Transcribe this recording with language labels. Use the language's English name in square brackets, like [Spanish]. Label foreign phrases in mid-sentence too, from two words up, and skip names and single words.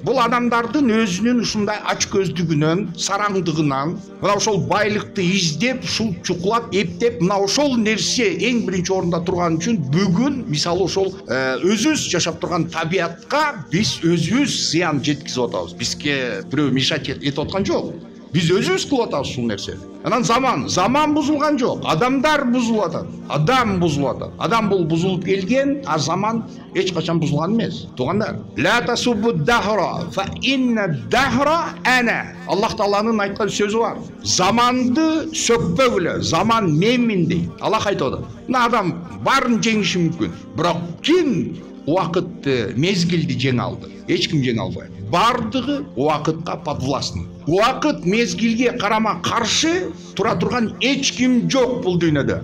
[Kyrgyz] Бул адамдардын өзүнүн ушундай ачкөздүгүнөн, сараңдыгынан, мына ошол байлыкты издеп, ушул чукулап, эптеп, мына ошол нерсе эң биринчи орунда турган үчүн бүгүн мисалы ошол өзүбүз жашап турган табиятка биз өзүбүз зыян жеткизип атабыз. Бизге бирөө мешать этип аткан жок. Биз өзүбүз кылып атабыз ушул нерсени. Анан заман бузулган жок. Адамдар бузулуп атат. Адам бузулуп атат. Адам бул бузулуп келген, а заман эч качан бузулган эмес. Туугандар, [Arabic] لا تسبوا الدهر فإن الدهر أنا. [Kyrgyz] Аллах Тааланын айткан сөзү бар. Заманды сөкпөгүлө, заман менмин дейт. Аллах айтып атат. Мына адам баарын жеңиши мүмкүн, бирок ким убакытты, мезгилди жеңе алды? Эч ким жеңе албайт. Бардыгы убакытка подвластны. Убакыт мезгилге карама каршы тура турган эч ким жок бул дүйнөдө.